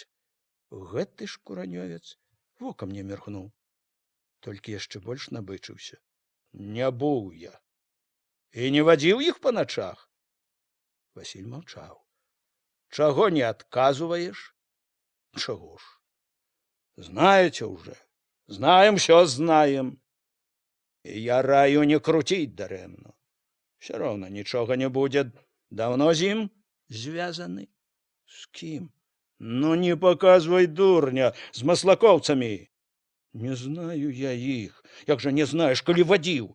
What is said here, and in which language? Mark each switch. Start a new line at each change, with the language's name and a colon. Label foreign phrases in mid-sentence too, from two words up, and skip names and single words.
Belarusian: Гэты шкуранёвец вокам не міргнуў, толькі яшчэ больш набычыўся. «Не быў я. І не вадзіў іх па начах?» Васіль маўчаў. «Чаго не адказваеш?» «Чаго ж? Знаеце ўжо.
Russian: Знаем, всё знаем.
Belarusian: І я раю не круціць дарэмна. Все роўна нічога не будзе. Даўно з ім звязаны?» «З кім?» «Ну, не паказвай дурня, з маслакоўцамі». «Не знаю я іх». «Як жа не знаеш, калі вадзіў?»